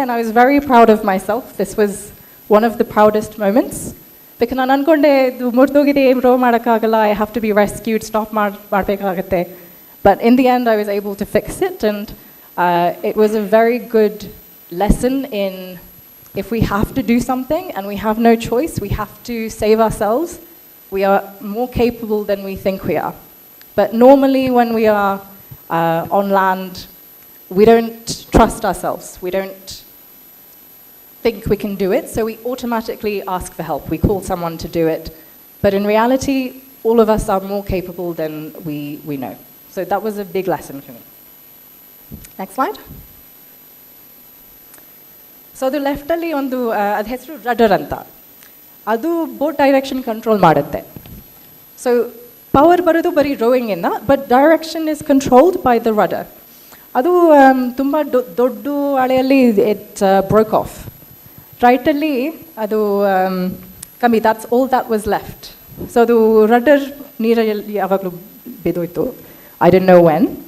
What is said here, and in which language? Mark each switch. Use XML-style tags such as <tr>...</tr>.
<en>And I was very proud of myself. This was one of the proudest moments.</en> <kn>Because ನಾನು ಅಂದ್ಕೊಂಡೆ ಇದು ಮುರಿದೋಗಿದೆ, ಏನು rho ಮಾಡೋಕ್ಕಾಗಲ್ಲ,</kn> <en>I have to be rescued,</en> <kn>stop ಮಾಡಬೇಕಾಗತ್ತೆ.</kn> <en>But in the end, I was able to fix it, and it was a very good lesson in if we have to do something and we have no choice, we have to save ourselves. We are more capable than we think we are. But normally when we are on land, we don't trust ourselves. We don't think we can do it, so we automatically ask for help. We call someone to do it. But in reality, all of us are more capable than we know. So that was a big lesson for me. Next slide. So the left</en> <kn>ಅಲ್ಲಿ ಒಂದು ಅದು ಹೆಸರು ರಡರ್ ಅಂತ. ಅದು boat direction control ಮಾಡುತ್ತೆ. So power ಬರೋದು ಬರೀ ರೋಯಿಂಗಿಂದ,</kn> <en>But direction is controlled by the rudder.</en> <kn>ಅದು ತುಂಬ ದೊಡ್ಡ ಅಳೆಯಲ್ಲಿ</kn> <en>It broke off.</en> <kn>ರೈಟಲ್ಲಿ ಅದು ಕಮ್ಮಿ,</kn> <en>that's all that was left.</en> <kn>So ಅದು ರಡರ್ ನೀರಲ್ಲಿ ಯಾವಾಗಲೂ ಬಿದ್ದೋಯ್ತು.</kn> <en>I didn't know when.</en>